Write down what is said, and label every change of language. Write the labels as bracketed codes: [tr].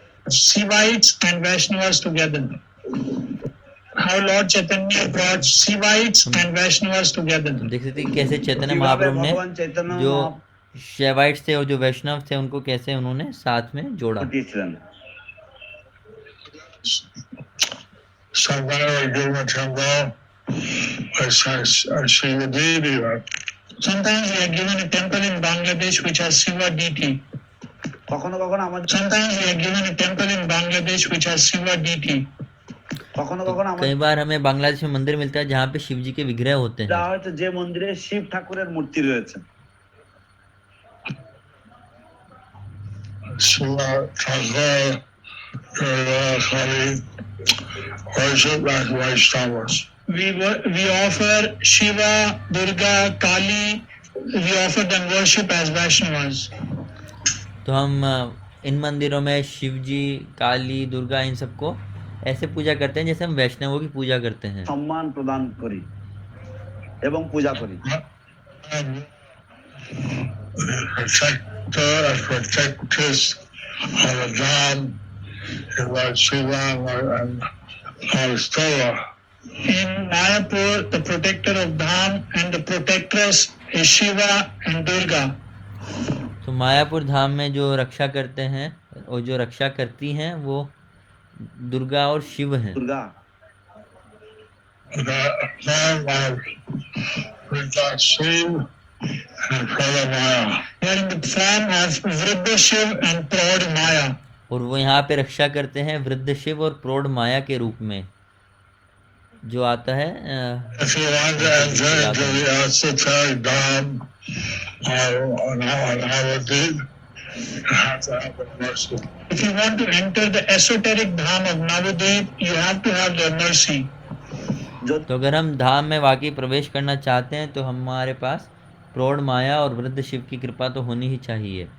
[en] Shivites and Vaishnavas together. How Lord Chaitanya brought Shivites and Vaishnavas together. [hi] देख सकते हैं कैसे चैतन्य महाप्रभु ने जो शैवाइट्स थे और जो वैष्णव थे उनको कैसे उन्होंने साथ में जोड़ा। [bn] ঘটিয়েছিলেন। [en] Somebody would give a temple which has Shiva deity. Sometimes we are given a temple in Bangladesh which has Shiva deity. [bn] কখনো কখনো আমাদের [en] Sometimes we are given a temple in Bangladesh which has Shiva deity. [bn] কখনো [hi] तो [bn] কখনো আমাদের [hi] कई बार हमें बांग्लादेश में मंदिर मिलता है जहाँ पे शिव जी के विग्रह होते हैं। [bn] দেওয়া হয়েছে যে মন্দিরে শিব ঠাকুরের মূর্তি রয়েছে। [en] Shiva Thakur, Kali, worship like Vaishnavas. We offer Shiva, Durga, Kali. We offer them worship as Vaishnavas. [hi] तो हम इन मंदिरों में शिव जी, काली, दुर्गा इन सबको ऐसे पूजा करते हैं जैसे हम वैष्णवों की पूजा करते हैं। [bn] সম্মান প্রদান করি এবং পূজা করি। [en] Protector and protectress of the Dham is Lord Shiva and Lord Stella. In Mayapur, the protector of Dham and the protectress is Shiva and Durga. [hi] तो मायापुर धाम में जो रक्षा करते हैं और जो रक्षा करती हैं वो दुर्गा और शिव हैं। Durga [en] The form of Vrinda Shiv and Prada Maya. They are in the form of Vrinda Shiv and Prada Maya. [hi] और वो यहाँ पे रक्षा करते हैं वृद्ध शिव और प्रौढ़ माया के रूप में जो आता है। [en] If you want to enter into the esoteric Dham or Navadvip, you have to have the mercy. If you want to enter the esoteric Dham of Navadvip, you have to have the mercy. [hi] तो अगर हम धाम में वाकई प्रवेश करना चाहते हैं तो हमारे पास प्रौढ़ माया और वृद्ध शिव की कृपा तो होनी ही चाहिए।